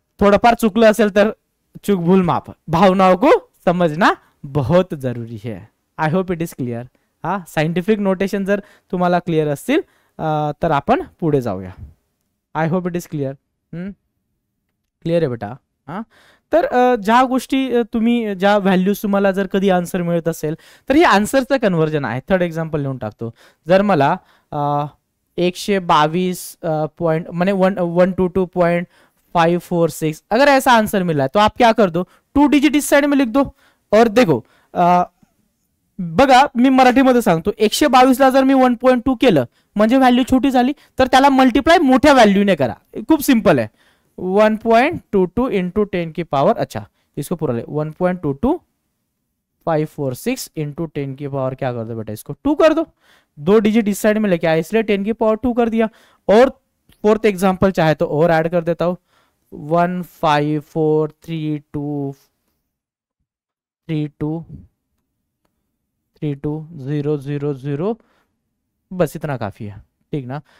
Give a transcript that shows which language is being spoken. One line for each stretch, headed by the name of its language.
Marathi: थोडंफार चुकलं असेल तर चूक भूल माफ,
Hindi: भावनाओं को समझना बहुत जरूरी है.
English: I hope it is clear.
Marathi: हा सायंटिफिक नोटेशन जर तुम्हाला क्लिअर असतील तर आपण पुढे जाऊया.
English: I hope it is clear.
Marathi: Clear आहे बेटा. हा तर ज्या गोष्टी तुम्ही, ज्या व्हॅल्यूज तुम्हाला जर कधी आन्सर मिळत असेल तर हे आन्सरचं कन्वर्जन आहे. थर्ड एक्झाम्पल लिहून टाकतो. जर मला 122 पॉइंट
Hindi: मैंने 122.546 अगर ऐसा आंसर मिला है तो आप क्या कर दो, 2 डिजिट इस साइड में लिख दो. और देखो
Marathi: बघा मी मराठीमध्ये सांगतो, 122 ला जर मी 1.2 केलं म्हणजे व्हॅल्यू छोटी झाली, तर त्याला मल्टिप्लाय मोठ्या व्हॅल्यूने करा. खूप सिंपल आहे.
Hindi: 1.22 इंटू 10 की पावर, अच्छा इसको पूरा ले, 1.22546 इंटू 10 की पावर क्या कर दो बेटा, इसको 2 कर दो. 2 डिजिट इस साइड में लेके आया इसलिए 10 की पावर 2 कर दिया. और फोर्थ एग्जांपल चाहे तो और ऐड कर देता हूं, 1543232320000, बस इतना काफी है. ठीक ना.